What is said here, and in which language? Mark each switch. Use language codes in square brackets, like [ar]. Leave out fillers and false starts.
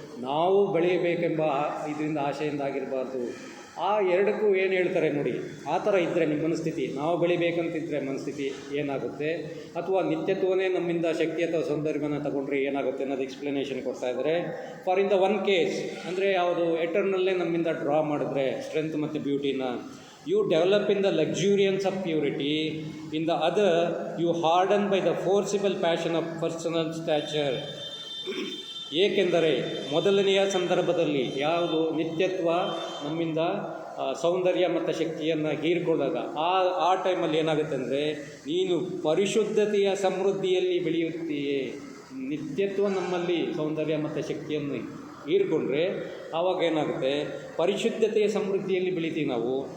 [kn] ನಾವು ಬೆಳೆಯಬೇಕೆಂಬ ಇದರಿಂದ ಆಶೆಯಿಂದ ಆಗಿರಬಾರ್ದು. ಆ ಎರಡಕ್ಕೂ ಏನು ಹೇಳ್ತಾರೆ ನೋಡಿ, ಆ ಥರ ಇದ್ದರೆ ನಿಮ್ಮ ಮನಸ್ಥಿತಿ, ನಾವು ಬೆಳಿಬೇಕಂತಿದ್ದರೆ ಮನಸ್ಥಿತಿ ಏನಾಗುತ್ತೆ, ಅಥವಾ ನಿತ್ಯತ್ವನೇ ನಮ್ಮಿಂದ ಶಕ್ತಿ ಅಥವಾ ಸೌಂದರ್ಯವನ್ನು ತಗೊಂಡ್ರೆ ಏನಾಗುತ್ತೆ ಅನ್ನೋದು ಎಕ್ಸ್ಪ್ಲನೇಷನ್ ಕೊಡ್ತಾ ಇದ್ದಾರೆ. [en] for in the one case [kn] ಅಂದರೆ ಯಾವುದು, ಎಟರ್ನಲ್ಲೇ ನಮ್ಮಿಂದ ಡ್ರಾ ಮಾಡಿದ್ರೆ ಸ್ಟ್ರೆಂತ್ ಮತ್ತು ಬ್ಯೂಟಿನ, [en] you develop in the luxuriance of purity. In the other, you harden by the forcible passion of personal stature. [kn] ಏಕೆಂದರೆ ಮೊದಲನೆಯ ಸಂದರ್ಭದಲ್ಲಿ ಯಾವುದು ನಿತ್ಯತ್ವ ನಮ್ಮಿಂದ ಸೌಂದರ್ಯ ಮತ್ತು ಶಕ್ತಿಯನ್ನು ಹೀರಿಕೊಂಡಾಗ ಆ ಟೈಮಲ್ಲಿ ಏನಾಗುತ್ತೆ ಅಂದರೆ, ನೀನು ಪರಿಶುದ್ಧತೆಯ ಸಮೃದ್ಧಿಯಲ್ಲಿ ಬೆಳೆಯುತ್ತೀಯೇ. ನಿತ್ಯತ್ವ ನಮ್ಮಲ್ಲಿ ಸೌಂದರ್ಯ ಮತ್ತು ಶಕ್ತಿಯನ್ನು ಹೀರಿಕೊಂಡ್ರೆ ಆವಾಗ ಏನಾಗುತ್ತೆ, ಪರಿಶುದ್ಧತೆಯ ಸಮೃದ್ಧಿಯಲ್ಲಿ ಬೆಳಿತೀವಿ ನಾವು.